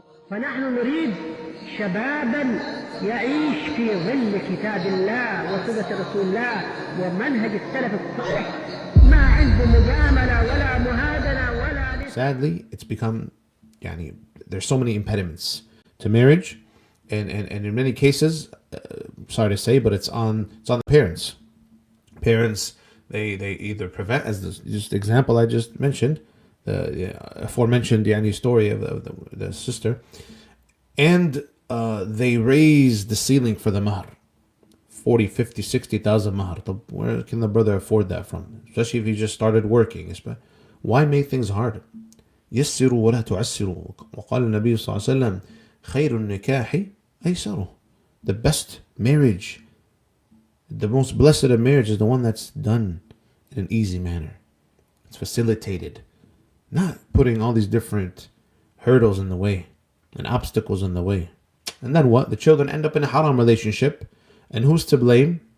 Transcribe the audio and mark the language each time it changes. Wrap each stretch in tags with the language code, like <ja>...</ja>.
<ar>فنحن نريد شبابا يعيش في ظل كتاب الله وسنة رسول الله ومنهج السلف الصالح ما عنده مجاملة ولا مهادنة ولا.</ar> <en>Sadly, it's become, there's so many impediments to marriage, and in many cases, sorry to say, but it's on the parents. Parents, they either prevent, as just the example I just mentioned, the aforementioned story of the sister, and they raise the ceiling for the mahr, 40, 50, 60,000 mahr. Where can the brother afford that from? Especially if he just started working. Why make things hard?</en> <ar>يسروا ولا تعسروا. وقال النبي صلى الله عليه وسلم خير النكاح أيسره.</ar> <en>The best marriage, the most blessed of marriage, is the one that's done in an easy manner. It's facilitated, not putting all these different hurdles in the way and obstacles in the way. And then what? The children end up in a haram relationship. And who's to blame?</en>